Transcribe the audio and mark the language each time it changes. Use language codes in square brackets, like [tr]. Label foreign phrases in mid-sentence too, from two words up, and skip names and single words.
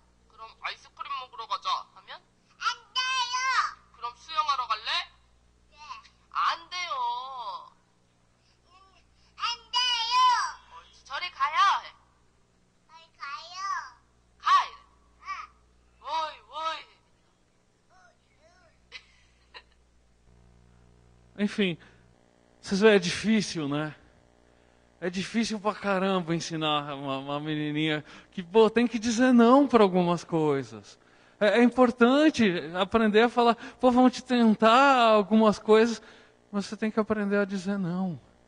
[ko] 그럼 아이스크림 먹으러 가자 하면 안 돼요. 그럼 수영하러 갈래? 네. 안 돼요. 안 돼요. 저리 가요. 저리 가요. 가. 오이 오이. [pt] Enfim, vocês veem, é difícil, né? É difícil pra caramba ensinar uma menininha que tem que dizer não para algumas coisas. É importante aprender a falar, vamos te tentar algumas coisas, mas você tem que aprender a dizer não.